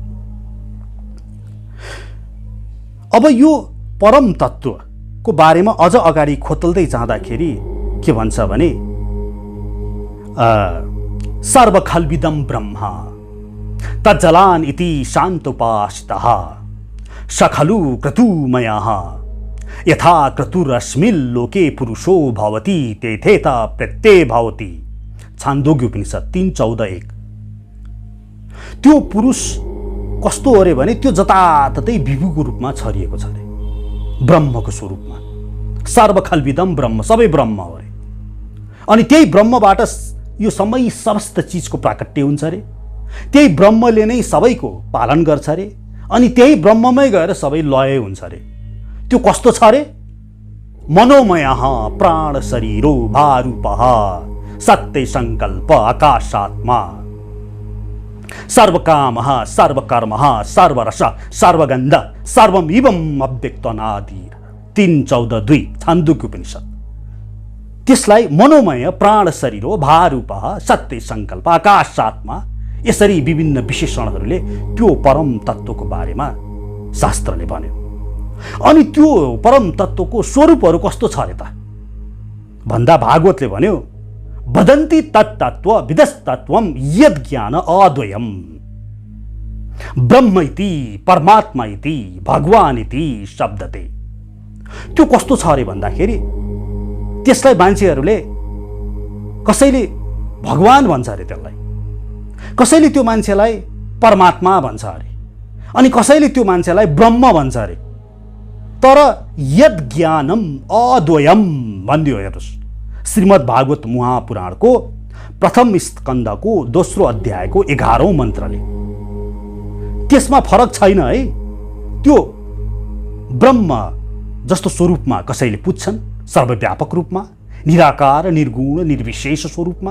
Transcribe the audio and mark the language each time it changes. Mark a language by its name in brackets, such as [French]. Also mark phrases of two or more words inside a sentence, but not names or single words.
[Nepali] अब यो परम तत्त्वको बारेमा अझ अगाडि खोतल्दै जाँदाखेरि के भन्छ भने [Sanskrit] सर्वखल्विदं ब्रह्म तज्जलान् इति शान्तोपासितः स खलु क्रतुमयः यथा क्रतुरस्मिन् लोके पुरुषो भवति तेथेता प्रत्यय भवति। [Nepali] छान्दोग्य उपनिषद 3:14-1। त्यो पुरुष कस्तो अरे भने त्यो जताततै विभुको रूपमा छरिएको छ अरे, ब्रह्मको स्वरूपमा। [Sanskrit] सर्वखल्विदं ब्रह्म, [Nepali] सबै ब्रह्म हो अरे। अनि त्यही ब्रह्मबाट यो समय समस्त चिजको प्राकट्य हुन्छ अरे। त्यही ब्रह्मले नै सबैको पालन गर्छ अरे। अनि त्यही ब्रह्ममै गएर सबै लय हुन्छ अरे। त्यो कस्तो छ अरे? [Sanskrit] मनोमयः प्राण शरीरो भारूपः सत्य संकल्प आकाशात्मा सर्वकामः सर्वकर्मः सर्वरस सर्वगन्ध सर्वमिवम् अव्यक्तनादि। [Nepali] 3:14-2 छान्दोग्य उपनिषद। त्यसलाई [Sanskrit] मनोमय प्राण शरीरो भारूपः सत्य संकल्प आकाशात्मा, [Nepali] यसरी विभिन्न विशेषणहरूले त्यो परम तत्त्वको बारेमा शास्त्रले भन्यो। अनि त्यो परम तत्त्वको स्वरूपहरू कस्तो छ अरे त भन्दा भागवतले भन्यो [Sanskrit] वदन्ति तत्तत्व विदस्तत्वम यद् ज्ञान अद्वयम् ब्रह्म इति परमात्मा इति भगवान इति शब्दते। [Nepali] त्यो कस्तो छ अरे भन्दाखेरि त्यसलाई मान्छेहरूले कसैले भगवान भन्छ अरे, त्यसलाई कसैले त्यो मान्छेलाई परमात्मा भन्छ अरे, अनि कसैले त्यो मान्छेलाई ब्रह्म भन्छ अरे। तर [Sanskrit] यद ज्ञानम अद्वयम [Nepali] भनिदियो। हेर्नुहोस्, श्रीमद् भागवत महापुराणको प्रथम स्कन्धको दोस्रो अध्यायको 11औं मन्त्रले। त्यसमा फरक छैन है। त्यो ब्रह्म जस्तो स्वरूपमा कसैले पुज्छन्, सर्वव्यापक रूपमा, निराकार निर्गुण निर्विशेष स्वरूपमा।